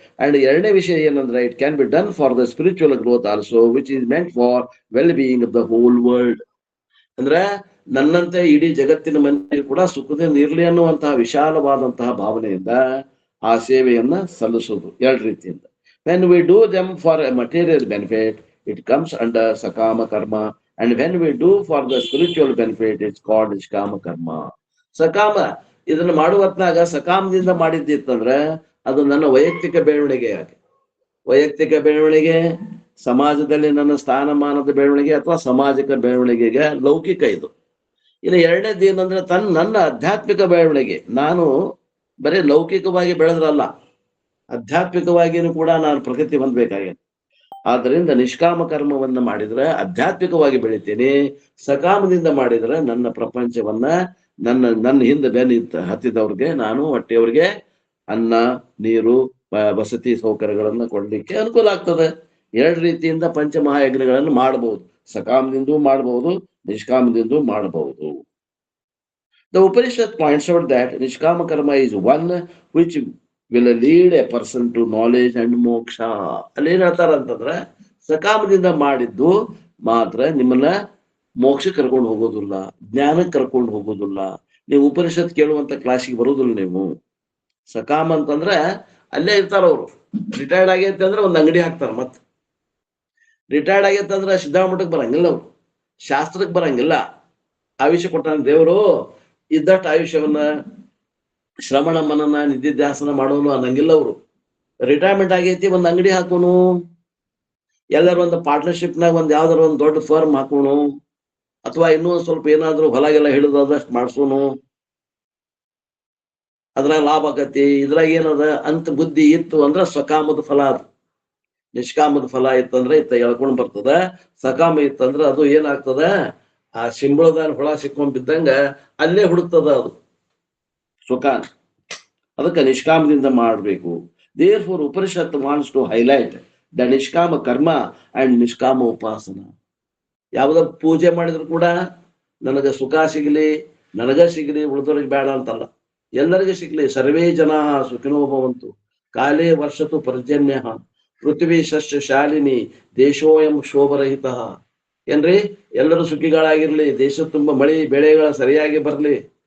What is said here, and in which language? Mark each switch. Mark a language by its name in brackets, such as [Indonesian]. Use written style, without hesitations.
[English] and [Kannada] 2ನೇ ವಿಷಯ ಏನಂದ್ರೆ [English] It can be done for the spiritual growth also which is meant for well being of the whole world. [Kannada] ಅಂದ್ರೆ ನನ್ನಂತೆ ಇಡೀ ಜಗತ್ತಿನ ಮಂದಿ ಕೂಡ ಸುಖದಿಂದ ಇರ್ಲಿ ಅನ್ನುವಂತಹ ವಿಶಾಲವಾದಂತಹ ಭಾವನೆಯಿಂದ ಆ ಸೇವೆಯನ್ನ ಸಲ್ಲಿಸೋದು 2 ರೀತಿಯಿಂದ. [English] When we do them for a material benefit, it comes under sakama karma And when we do for the spiritual benefit, it's called nishkama karma. [Kannada] ಸಕಾಮ ಇದನ್ನ ಮಾಡುವತ್ನಾಗ ಸಕಾಮದಿಂದ ಮಾಡಿದ್ದಿತ್ತಂದ್ರೆ ಅದು ನನ್ನ ವೈಯಕ್ತಿಕ ಬೆಳವಣಿಗೆ. ವೈಯಕ್ತಿಕ ಬೆಳವಣಿಗೆ, ಸಮಾಜದಲ್ಲಿ ನನ್ನ ಸ್ಥಾನಮಾನದ ಬೆಳವಣಿಗೆ ಅಥವಾ ಸಾಮಾಜಿಕ ಬೆಳವಣಿಗೆಗೆ ಲೌಕಿಕ ಇದು. ಇನ್ನು ಎರಡನೇದು ಏನಂದ್ರೆ ನನ್ನ ಆಧ್ಯಾತ್ಮಿಕ ಬೆಳವಣಿಗೆ. ನಾನು ಬರೀ ಲೌಕಿಕವಾಗಿ ಬೆಳೆದ್ರಲ್ಲ, ಆಧ್ಯಾತ್ಮಿಕವಾಗಿಯೂ ಕೂಡ ನಾನು ಪ್ರಗತಿ ಹೊಂದಬೇಕಾಗಿದೆ. ಆದ್ದರಿಂದ ನಿಷ್ಕಾಮ ಕರ್ಮವನ್ನ ಮಾಡಿದ್ರೆ ಆಧ್ಯಾತ್ಮಿಕವಾಗಿ ಬೆಳಿತೀನಿ, ಸಕಾಮದಿಂದ ಮಾಡಿದ್ರೆ ನನ್ನ ಪ್ರಪಂಚವನ್ನ ನನ್ನ ಹಿಂದೆ ಬೆನ್ನ ಹತ್ತಿದವ್ರಿಗೆ ನಾನು ಹೊಟ್ಟೆಯವ್ರಿಗೆ ಅನ್ನ, ನೀರು, ವಸತಿ ಸೌಕರ್ಯಗಳನ್ನ ಕೊಡ್ಲಿಕ್ಕೆ ಅನುಕೂಲ ಆಗ್ತದೆ. ಎರಡು ರೀತಿಯಿಂದ ಪಂಚಮಹಾಯಜ್ಞಗಳನ್ನು ಮಾಡಬಹುದು. ಸಕಾಮದಿಂದೂ ಮಾಡಬಹುದು, ನಿಷ್ಕಾಮದಿಂದೂ ಮಾಡಬಹುದು. [English] The Upanishad points out that Nishkama karma is one which will lead a person to knowledge and moksha. [Kannada] ಅಲ್ಲಿ ಏನ್ ಹೇಳ್ತಾರ ಅಂತಂದ್ರೆ ಸಕಾಮದಿಂದ ಮಾಡಿದ್ದು ಮಾತ್ರ ನಿಮ್ಮನ್ನ ಮೋಕ್ಷ ಕರ್ಕೊಂಡು ಹೋಗೋದಿಲ್ಲ, ಜ್ಞಾನಕ್ಕೆ ಕರ್ಕೊಂಡು ಹೋಗೋದಿಲ್ಲ. ನೀವು ಉಪನಿಷತ್ ಕೇಳುವಂತ ಕ್ಲಾಸಿಗೆ ಬರೋದಿಲ್ಲ. ನೀವು ಸಕಾಮ ಅಂತಂದ್ರೆ ಅಲ್ಲೇ ಇರ್ತಾರ ಅವರು. ರಿಟೈರ್ಡ್ ಆಗೈತೆ ಅಂದ್ರೆ ಒಂದು ಅಂಗಡಿ ಹಾಕ್ತಾರ. ಮತ್ ರಿಟೈರ್ಡ್ ಆಗೈತೆ ಅಂದ್ರೆ ಸಿದ್ಧಾಮಠಕ್ಕೆ ಬರಂಗಿಲ್ಲ, ಅವ್ರು ಶಾಸ್ತ್ರಕ್ಕೆ ಬರಂಗಿಲ್ಲ. ಆಯುಷ್ಯ ಕೊಟ್ಟಾನ ದೇವರು, ಇದ್ದಷ್ಟು ಆಯುಷ್ಯವನ್ನ ಶ್ರವಣ ಮನನ ನಿಧಿಧ್ಯಾಸನ ಮಾಡೋನು ಅನ್ನಂಗಿಲ್ಲ ಅವರು. ರಿಟೈರ್ಮೆಂಟ್ ಆಗೈತಿ, ಒಂದ್ ಅಂಗಡಿ ಹಾಕೋನು, ಎಲ್ಲರೂ ಒಂದು ಪಾರ್ಟ್ನರ್ಶಿಪ್ನಾಗ ಒಂದ್ ಯಾವ್ದಾರ ಒಂದು ದೊಡ್ಡ ಫರ್ಮ್ ಹಾಕೋನು, ಅಥವಾ ಇನ್ನೂ ಸ್ವಲ್ಪ ಏನಾದ್ರು ಹೊಲಗೆಲ್ಲ ಹಿಡಿದಷ್ಟು ಮಾಡ್ಸೋನು, ಅದ್ರಾಗ ಲಾಭ ಆಗತಿ, ಇದ್ರಾಗ ಏನದ ಅಂತ ಬುದ್ಧಿ ಇತ್ತು ಅಂದ್ರೆ ಸಕಾಮದ ಫಲ ಅದು. ನಿಷ್ಕಾಮದ ಫಲ ಇತ್ತಂದ್ರೆ ಇತ್ತ ಎಳ್ಕೊಂಡ್ ಬರ್ತದ. ಸಕಾಮ ಇತ್ತಂದ್ರೆ ಅದು ಏನಾಗ್ತದ, ಆ ಸಿಂಬಳದ ಹೊಳ ಸಿಕ್ಕೊಂಡ್ ಬಿದ್ದಂಗ ಅಲ್ಲೇ ಹುಡುಕ್ತದ ಅದು ಸುಖ. ಅದಕ್ಕೆ ನಿಷ್ಕಾಮದಿಂದ ಮಾಡಬೇಕು. [English] Therefore, Upanishad wants to highlight the nishkama karma and nishkama upasana. [Kannada] ಯಾವ್ದ ಪೂಜೆ ಮಾಡಿದ್ರು ಕೂಡ ನನಗ ಸುಖ ಸಿಗಲಿ, ನನಗ ಸಿಗಲಿ, ಉಳಿದವ್ರಿಗೆ ಬೇಡ ಅಂತಲ್ಲ, ಎಲ್ಲರಿಗೂ ಸಿಗ್ಲಿ. [Sanskrit] ಸರ್ವೇ ಜನ ಸುಖಿನೋ ಭವಂತು, ಕಾಲೇ ವರ್ಷತು ಪರ್ಜನ್ಯ, ಪೃಥ್ವಿ ಸಸ್ಯ ಶಾಲಿನಿ, ದೇಶೋಯಂ ಶೋಭರಹಿತ. [Kannada] ಏನ್ರಿ, ಎಲ್ಲರೂ ಸುಖಿಗಳಾಗಿರ್ಲಿ, ದೇಶ ತುಂಬಾ ಮಳಿ ಬೆಳೆಗಳ ಸರಿಯಾಗಿ ಬರ್ಲಿ.